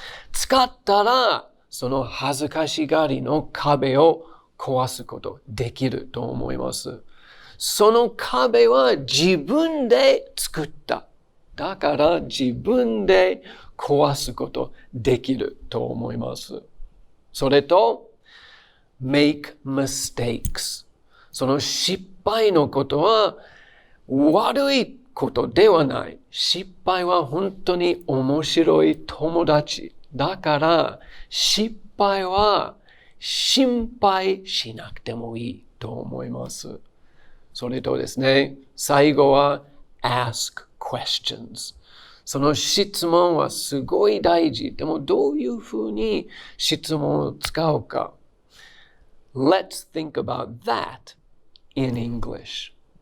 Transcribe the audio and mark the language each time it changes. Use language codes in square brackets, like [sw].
[ja] 使ったら、その恥ずかしがりの壁を壊すことできると思います。その壁は自分で作った。だから自分で壊すことできると思います。それと、 make mistakes。その失敗のことは悪いことではない。失敗は本当に面白い友達。だから失敗は心配しなくてもいいと思います。それとですね、最後は ask questions。その質問はすごい大事。でもどういうふうに質問を使うか。 [en] Let's think about that in English.